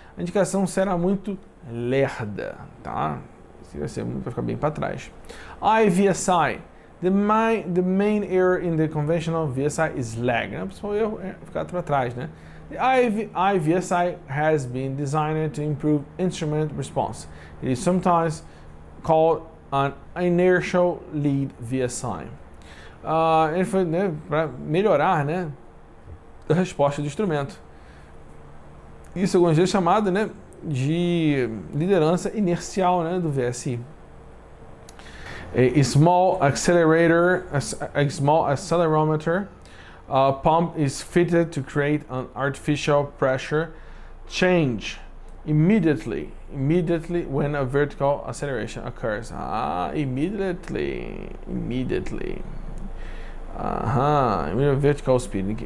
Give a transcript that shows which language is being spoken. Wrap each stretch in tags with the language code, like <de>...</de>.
<pt>A indicação será muito lerda, tá? Vai ficar bem para trás. IVSI.</pt> <en>The main error in the conventional VSI is lag.</en> <pt>Né? O principal erro é ficar para trás, né?</pt> <en>The IVSI has been designed to improve instrument response. It is sometimes called an inertial lead VSI.</en> <pt>Ele foi, né, para melhorar, né, a resposta do instrumento. Isso algumas vezes chamado, né, de liderança inercial, né, do VSI.</pt> <en>A small accelerometer pump is fitted to create an artificial pressure change immediately when a vertical acceleration occurs. Immediately. Vertical speed.</en>